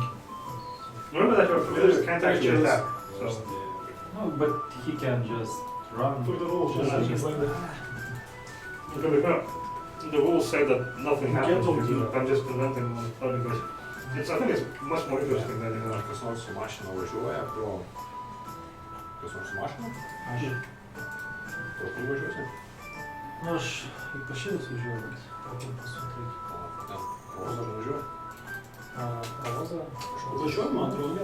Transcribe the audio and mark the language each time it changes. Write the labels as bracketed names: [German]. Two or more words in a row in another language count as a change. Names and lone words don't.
[English] Remember that your familiar can't actually attack. So. No, but he can just run. Look at the rules. Just Just like the rules say that nothing happens. Cancel If you do it. it. I'm just inventing one because I think it's much more interesting than [Lithuanian] Ar kas nors su mašina važiuoja pro... Kas nors su mašina? Aš, Pro kur važiuosi? nu, aš į pašilus važiuoju, bet kokiam pasuktai. Ten Rozą važiuoja? Pravozą? Važiuoju, man atrodo.